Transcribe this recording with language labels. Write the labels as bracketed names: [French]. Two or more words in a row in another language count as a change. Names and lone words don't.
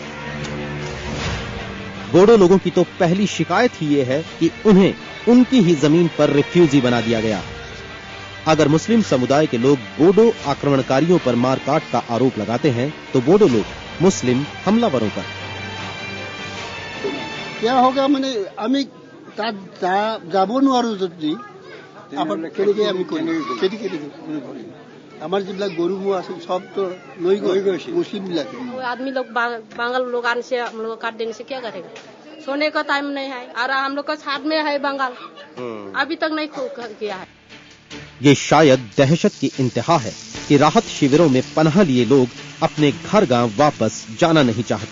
[Hindi] बोडो लोगों की तो पहली शिकायत ही ये है कि उन्हें उनकी ही जमीन पर रिफ्यूजी बना दिया गया। अगर मुस्लिम समुदाय के लोग बोडो आक्रमणकारियों पर मारकाट का आरोप लगाते हैं तो बोडो लोग मुस्लिम हमलावरों पर। क्या होगा, मैंने [Assamese] আমি যাব নোৱাৰো যদি আমাৰ কেনেকৈ আমি কৰিম, খেতি আমাৰ যিবিলাক গৰু ম'হ আছে সব তো লৈ গৈছে মুসलिम বিলাকে। [Hindi] आदमी लोग बंगाल लोग आने से हम लोग काट देने से क्या करेगा? सोने का टाइम नहीं है और हम लोग का साथ में है बंगाल, अभी तक नहीं किया है। ये शायद दहशत की इंतहा है कि राहत शिविरों में पनाह लिए लोग अपने घर गांव वापस जाना नहीं चाहते।